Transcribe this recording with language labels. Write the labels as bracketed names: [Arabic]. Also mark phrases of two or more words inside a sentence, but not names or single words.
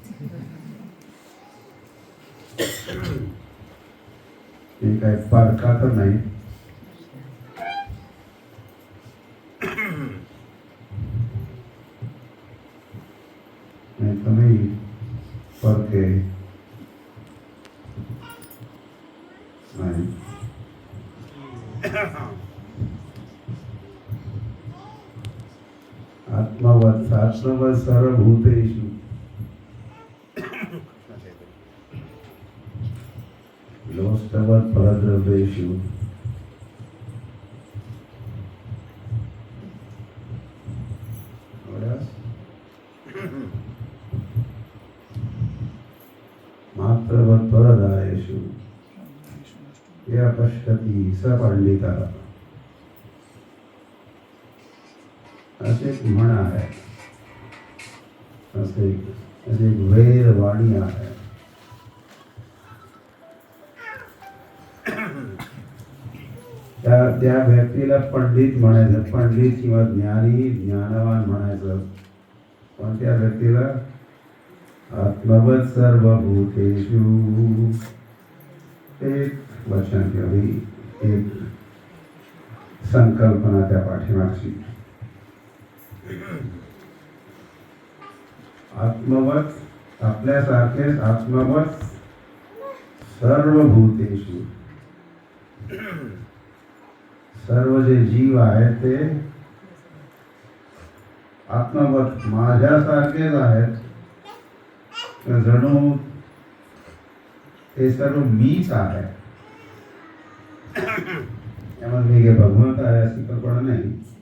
[Marathi] हे काही परका तर नाही. तुम्ही परके नाही. [Sanskrit] आत्मवत् सर्वभूतेषु लोष्टवत् परद्रव्येषु मात्रवत् परदायेषु या पश्यति स पंडितः. [Marathi] असे एक म्हण आहे, असे एक वेदवाणी आहे. त्या व्यक्तीला पंडित म्हणायचं, पंडित किंवा ज्ञानी ज्ञानवान म्हणायचं. पण त्या व्यक्तीला [Sanskrit] आत्मवत् सर्वभूतेषु [Marathi] एक वचन किंवा एक संकल्पना त्या पाठीमागची. आत्मवत् आपल्यासारखेच [Sanskrit] आत्मवत् सर्वभूतेषु [Marathi] सर्व जे जीव आहेत ते आत्मवत् माझ्यासारखेच आहेत. जणू ते सर्व मीच आहे. त्यामध्ये मी भगवंत आहे अशी कल्पना नाही.